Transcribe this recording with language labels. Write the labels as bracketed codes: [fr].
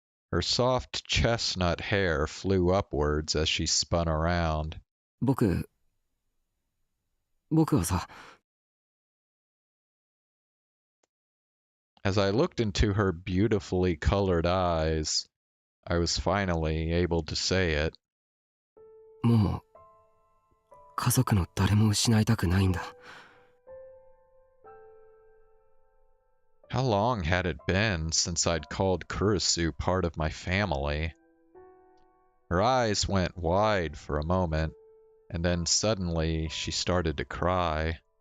[en] Her soft chestnut hair flew upwards as she spun around. [ja] 僕はさ。 [en] As I looked into her beautifully colored eyes, I was finally able to say it. [ja] もう家族の誰も失いたくないんだ。 [en] How long had it been since I'd called Kurisu part of my family? Her eyes went wide for a moment, and then suddenly she started to cry.